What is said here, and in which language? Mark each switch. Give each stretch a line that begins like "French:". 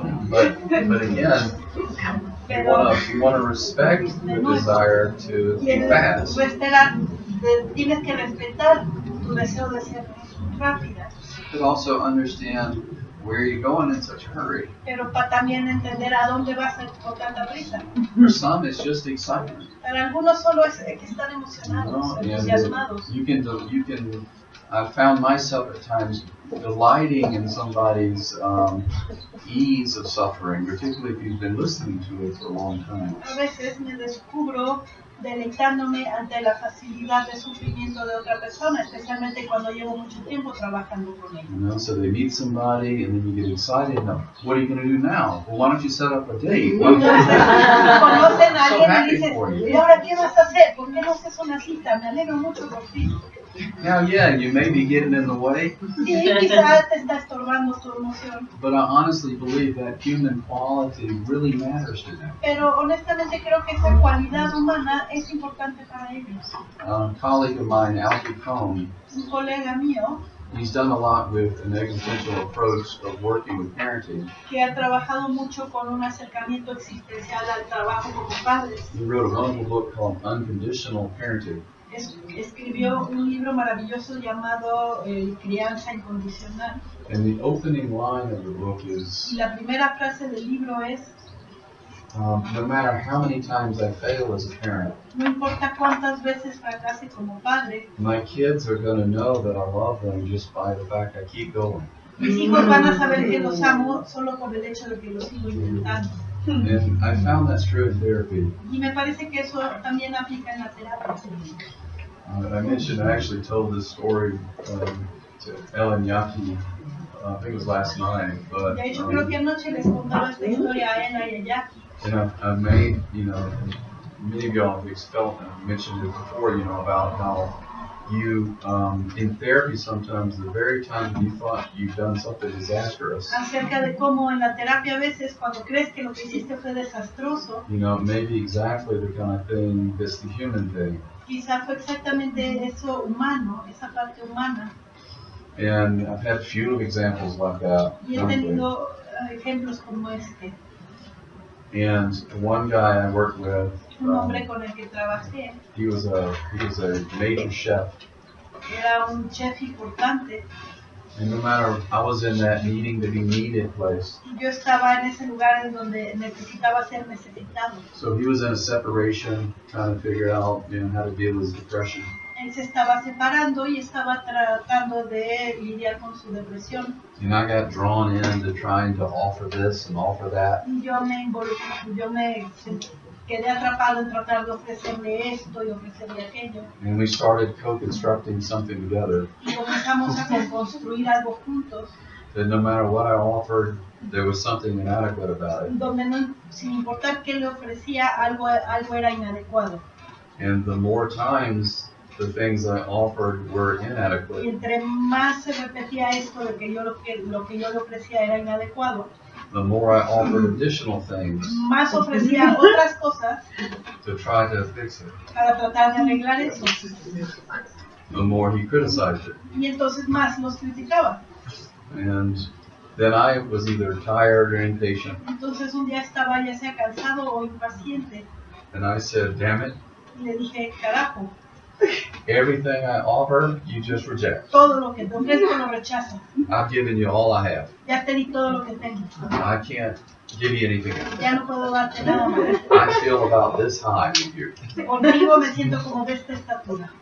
English: Well, but again, you want to respect the desire to be fast.
Spanish: Tienes que respetar tu deseo de ser rápida.
English: But also understand where you're going in such a hurry.
Spanish: Pero para también entender a dónde vas con tanta prisa.
English: For some, it's just excitement.
Spanish: Para algunos solo es que están emocionados, entusiasmados.
English: You can. I found myself at times delighting in somebody's ease of suffering, particularly if you've been listening to it for a long time.
Spanish: A veces me descubro deleitándome ante la facilidad de sufrimiento de otra persona, especialmente cuando llevo mucho tiempo trabajando con ella.
English: You know, so they meet somebody and then you get excited. Now, what are you going to do now? Well, why don't you set up a date?
Spanish: Conocen a alguien y dicen, ¿y ahora qué vas a hacer? ¿Por qué no haces una cita? Me alegro mucho por ti.
English: Now, yeah, you may be getting in the way.
Spanish: Sí, quizás te está estorbando tu emoción.
English: But I honestly believe that human quality really matters to them.
Spanish: Pero honestamente creo que esa cualidad humana es importante para ellos.
English: A colleague of mine, Alfie Cohn,
Spanish: Un colega mío
English: he's done a lot with an existential approach of working with parenting.
Spanish: que ha trabajado mucho con un acercamiento existencial al trabajo como padres.
English: He wrote a wonderful book called Unconditional Parenting.
Spanish: Escribió un libro maravilloso llamado Crianza Incondicional.
English: And the opening line of the book is,
Spanish: Y la primera frase del libro es,
English: no matter how many times I fail as a parent,
Spanish: no importa cuántas veces fracase como padre,
English: my kids are going to know that I love them just by the fact I keep going.
Spanish: mis hijos van a saber que los amo solo por el hecho de que los sigo intentando.
English: And I found that's true in therapy.
Spanish: Y me parece que eso también aplica en la terapia.
English: I mentioned, I actually told this story to Ellen Yaki, I think it was last night, but
Spanish: De hecho, creo que anoche les contaba esta historia a Ella y a Jackie.
English: and I've made, many of y'all have felt and mentioned it before, about how you, in therapy sometimes, the very time you thought you've done something disastrous,
Spanish: Acerca de cómo en la terapia a veces cuando crees que lo que hiciste fue desastroso,
English: it may be exactly the kind of thing that's the human thing.
Spanish: quizá fue exactamente eso humano, esa parte humana.
English: And I've had few examples like that.
Spanish: Y he tenido ejemplos como este.
English: And one guy I worked with,
Spanish: Un hombre con el que trabajé
English: he was a major chef.
Spanish: era un chef importante.
English: And no matter, I was in that needing to be needed place.
Spanish: Y yo estaba en ese lugar en donde necesitaba ser necesitado.
English: So he was in a separation, trying to figure out, how to deal with his depression.
Spanish: Él se estaba separando y estaba tratando de lidiar con su depresión.
English: And I got drawn into trying to offer this and offer that.
Spanish: Y yo me quedé atrapado en tratar de ofrecerle esto y ofrecerle aquello.
English: And we started co-constructing something together.
Spanish: Y comenzamos a construir algo juntos,
English: That no matter what I offered, there was something inadequate about it.
Spanish: donde no, sin importar qué le ofrecía, algo era inadecuado.
English: And the more times the things I offered were
Spanish: Y
English: inadequate,
Spanish: entre más se repetía esto de que lo que yo le ofrecía era inadecuado,
English: the more I offered additional things
Spanish: más ofrecía otras cosas
English: to try to fix it,
Spanish: para tratar de arreglar eso.
English: the more he criticized it.
Spanish: Y entonces más los criticaba.
English: And then I was either tired or impatient,
Spanish: Entonces un día estaba ya sea cansado o impaciente
English: and I said, damn it,
Spanish: y le dije, carajo,
English: everything I offer, you just reject.
Spanish: todo lo que te ofrezco lo rechazas.
English: I've given you all I have.
Spanish: Ya te di todo lo que tengo.
English: I can't give you anything else.
Spanish: Ya no puedo darte nada más.
English: I feel about this high with you.
Spanish: Conmigo me siento como de esta estatura.